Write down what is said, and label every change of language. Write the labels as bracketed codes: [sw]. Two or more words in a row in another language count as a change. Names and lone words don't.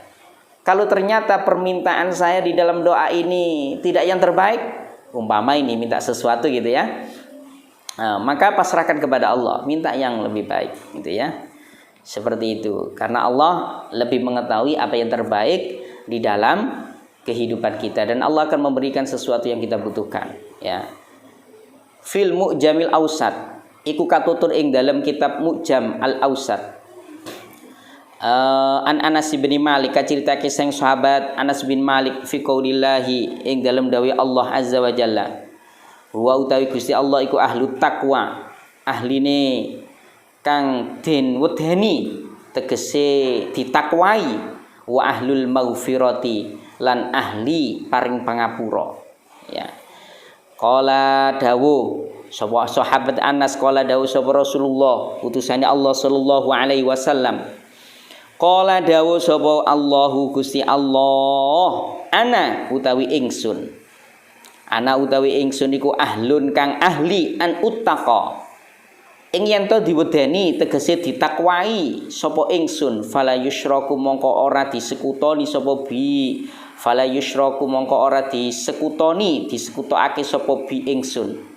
[id] Kalau ternyata permintaan saya di dalam doa ini tidak yang terbaik, umpama ini minta sesuatu gitu ya, maka pasrahkan kepada Allah, minta yang lebih baik, gitu ya. Seperti itu. Karena Allah lebih mengetahui apa yang terbaik di dalam kehidupan kita, dan Allah akan memberikan sesuatu yang kita butuhkan. Ya. [ar] في المعجم الأوسط [jv] iku katutur ing dalam kitab Mu'jam Al-Awsat an Anas bin Malik kaciritake sang sahabat Anas bin Malik [ar] في قول الله [jv] ing dalam dawuh Allah [ar] عز وجل [jv] wa utawi Gusti Allah iku [ar] أهل تقوى [jv] ahline kang den wedeni tegese ditakwai [ar] وأهل المغفرة [jv] lan ahli paring pangapura ya. Qala dawu sapa sahabat Anas qala dawu sapa Rasulullah utusane Allah [ar] صلى الله عليه وسلم [jv] qala dawu sapa Allahu Gusti Allah ana utawi ingsun iku ahlun kang ahli [ar] أن أتقى [jv] ing yen to diwedeni tegese ditakwai sapa ingsun [ar] فلا يشرك [jv] mongko ora disekutoni sapa [ar] فلا يشرك [jv] mongko ora disekutokake sapa bi ingsun